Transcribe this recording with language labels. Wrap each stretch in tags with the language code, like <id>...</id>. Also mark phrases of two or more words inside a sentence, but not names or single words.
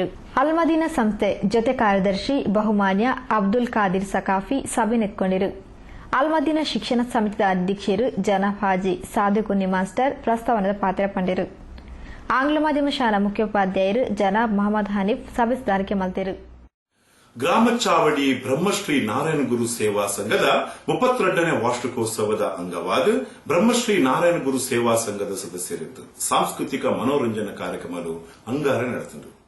<tcy>ಅಲ್ಮದೀನಾ ಸಂಸ್ಥೆ ಜೊತೆ ಕಾರ್ಯದರ್ಶಿ ಬಹುಮಾನ್ಯ ಅಬ್ದುಲ್ ಖಾದಿರ್ ಸಕಾಫಿ ಸಭೆ ನೆತ್ಕೊಂಡಿರು. ಅಲ್ಮದೀನಾ ಶಿಕ್ಷಣ ಸಮಿತಿಯ ಅಧ್ಯಕ್ಷರು ಜನಾಬ್ ಹಾಜಿ ಸಾದಿಕುನ್ನಿ ಮಾಸ್ಟರ್ ಪ್ರಸ್ತಾವನದ ಪಾತ್ರ ಪಂಡಿರು. ಆಂಗ್ಲ ಮಾಧ್ಯಮ ಶಾಲಾ ಮುಖ್ಯೋಪಾಧ್ಯಾಯರು ಜನಾಬ್ ಮಹಮ್ಮದ್ ಹನೀಫ್ ಸಭೆ ಸುಧಾರಿಕೆ ಮಲ್ತಿರು.</tcy> <kn>ಗ್ರಾಮ ಚಾವಡಿ ಬ್ರಹ್ಮಶ್ರೀ ನಾರಾಯಣ ಗುರು ಸೇವಾ ಸಂಘದ 32ನೇ ವಾರ್ಷಿಕೋತ್ಸವದ ಅಂಗವಾದ ಬ್ರಹ್ಮಶ್ರೀ ನಾರಾಯಣ ಗುರು ಸೇವಾ ಸಂಘದ ಸದಸ್ಯರಿದ್ದು ಸಾಂಸ್ಕೃತಿಕ ಮನೋರಂಜನಾ ಕಾರ್ಯಕ್ರಮಗಳು ಅಂಗಾರ ನಡೆಸಿದರು.</kn>